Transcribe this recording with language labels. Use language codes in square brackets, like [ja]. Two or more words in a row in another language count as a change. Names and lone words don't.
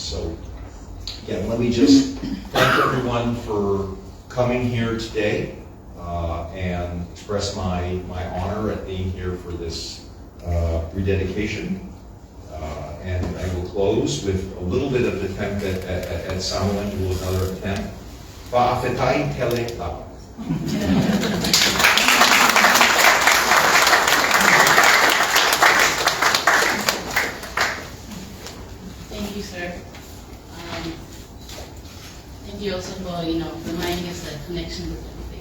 [en] So again, let me just thank everyone for coming here today and express my honor at being here for this rededication. And I will close with a little bit of an attempt at Samoan, do another attempt. [sm] Whaafetai tele lava. [en] Thank you, sir. Thank you also for, reminding us the connection with everything.